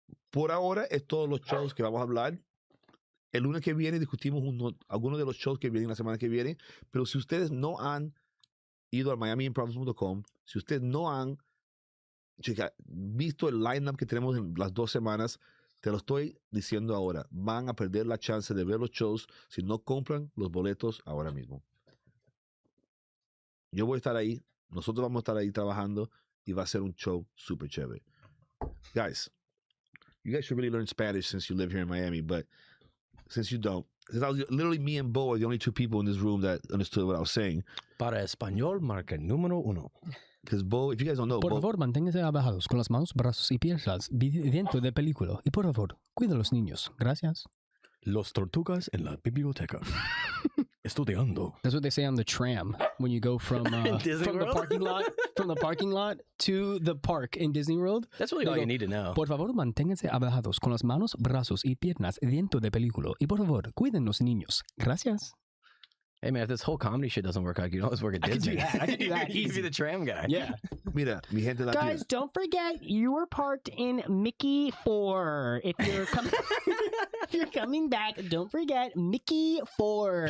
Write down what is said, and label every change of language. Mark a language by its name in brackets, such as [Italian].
[Spanish] Por ahora es todos los shows que vamos a hablar. El lunes que viene discutimos algunos de los shows que vienen la semana que viene, pero si ustedes no han ido a miamiimprov.com, si ustedes no han visto el lineup que tenemos en las 2 semanas, te lo estoy diciendo ahora, van a perder la chance de ver los shows si no compran los boletos ahora mismo. Yo voy a estar ahí, nosotros vamos a estar ahí trabajando y va a ser un show súper chévere. [English] Guys, you guys should really learn Spanish since you live here in Miami. But since you don't, since I was literally me and Bo are the only two people in this room that understood what I was saying. [Spanish] Para español, marca número uno. [English] Because Bo, if you guys don't know, [Spanish] Por [English] Bo, [Spanish] favor, manténganse abajados con las manos, brazos y piernas dentro del película. Y por favor, cuida a los niños. Gracias. Los tortugas en la biblioteca. Estudiando. [English] That's what they say on the tram when you go from the parking lot to the park in Disney World. That's really all you need to know. Por favor, manténganse abajados con las manos, brazos y piernas dentro del película. Y por favor, cuiden los niños. Gracias. Hey man, if this whole comedy shit doesn't work out, you can always work at Disney. I could do that. You could be the tram guy. Yeah. [Spanish] mira, mi gente latina. [English] Guys, don't forget you were parked in Mickey 4. If you're coming, if you're coming back, don't forget Mickey 4.